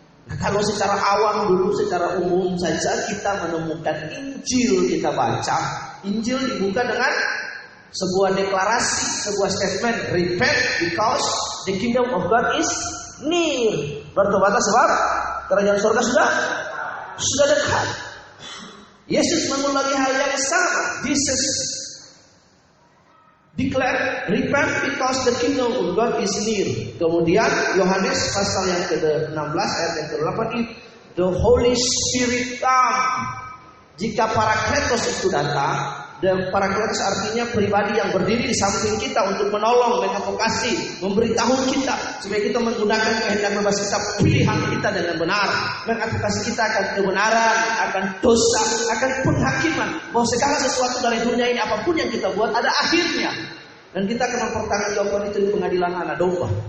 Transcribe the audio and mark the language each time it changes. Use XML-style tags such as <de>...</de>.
<id>Nah, kalau secara awam dulu, secara umum saja kita menemukan Injil, kita baca Injil dibuka dengan sebuah deklarasi, sebuah statement,</id> <en>repent because the kingdom of God is near.</en> <id>Bertobatlah sebab kerajaan surga sudah dekat. Yesus mengulangi hal yang sama.</id> <en>Jesus declare, repent because the kingdom of God is near.</en> <id>Kemudian Yohanes pasal yang ke-16 ayat yang ke-8,</id> <en>the Holy Spirit come.</en> <id>Jika Parakletos itu datang, dan Parakletos artinya pribadi yang berdiri di samping kita untuk menolong, mengadvokasi, memberitahu kita supaya kita menggunakan kehendak bebas kita, pilihan kita dengan benar, mengadvokasi kita akan kebenaran, akan dosa, akan penghakiman, bahwa segala sesuatu dari dunia ini apapun yang kita buat ada akhirnya, dan kita akan mempertanggungjawabkan itu di pengadilan anak domba.</id>